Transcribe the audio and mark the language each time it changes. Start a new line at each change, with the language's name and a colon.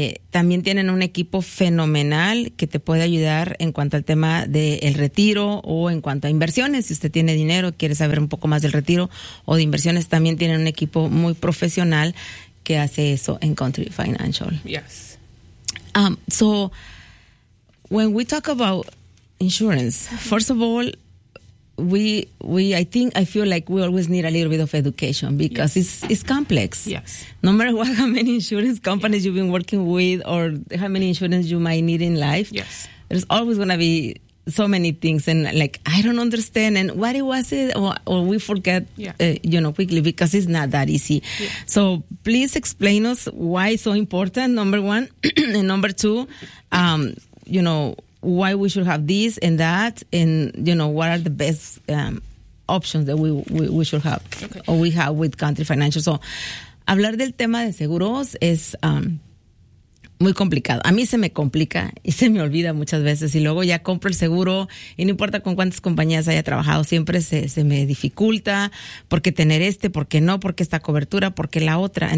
Spanish: También tienen un equipo fenomenal que te puede ayudar en cuanto al tema del retiro o en cuanto a inversiones. Si usted tiene dinero, quiere saber un poco más del retiro o de inversiones, también tienen un equipo muy profesional que hace eso en Country Financial.
English: Yes. So, when we talk about insurance, first of all, I feel like we always need a little bit of education because it's complex. Yes. No matter what, how many insurance companies you've been working with or how many insurance you might need in life, yes, there's always going to be so many things. And like, I don't understand. And what it was it? Or we forget, quickly because it's not that easy. Yeah. So please explain us why it's so important, number one. And number two, why we should have this and that, and you know, what are the best options that we should have, okay, or we have with Country Financial.
Spanish: So hablar del tema de seguros es muy complicado. A mí se me complica y se me olvida muchas veces, y luego ya compro el seguro y no importa con cuántas compañías haya trabajado, siempre se me dificulta porque tener este, porque no, porque esta cobertura, porque la otra.